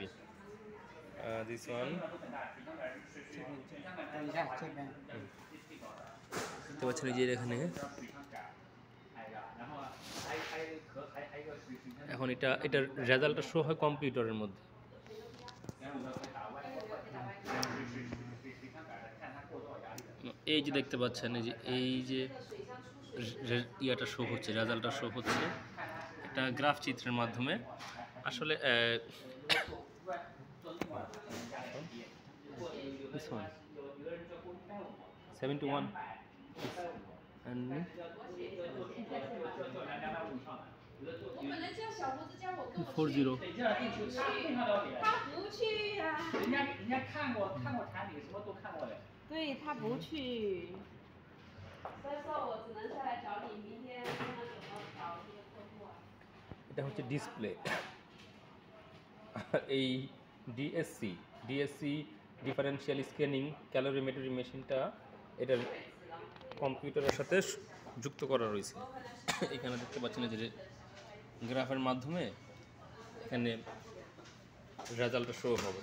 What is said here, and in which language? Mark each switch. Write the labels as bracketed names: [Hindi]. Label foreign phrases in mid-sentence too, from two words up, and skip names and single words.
[English] this one [Bangla] দেখতে পাচ্ছেন এই যে এখানে এখন এটার রেজাল্টটা শো হয় কম্পিউটারের মধ্যে। এই যে দেখতে পাচ্ছেন এই যে ইয়াটা শো হচ্ছে, রেজাল্টটা শো হচ্ছে, এটা গ্রাফ চিত্রের মাধ্যমে। [English] আসলে this one 71 and 40. [Chinese] 他不去呀、人家看过产品，什么都看过的。对他不去，所以说我只能下来找你，明天看看怎么找这个客户啊。 [Bangla] এটা হচ্ছে ডিসপ্লে। এই [English] DSC differential scanning calorimetry [Bangla] মেশিনটা এটার কম্পিউটারের সাথে যুক্ত করা রয়েছে। এখানে দেখতে পাচ্ছেন যে গ্রাফের মাধ্যমে এখানে রেজাল্টটা শো হবে।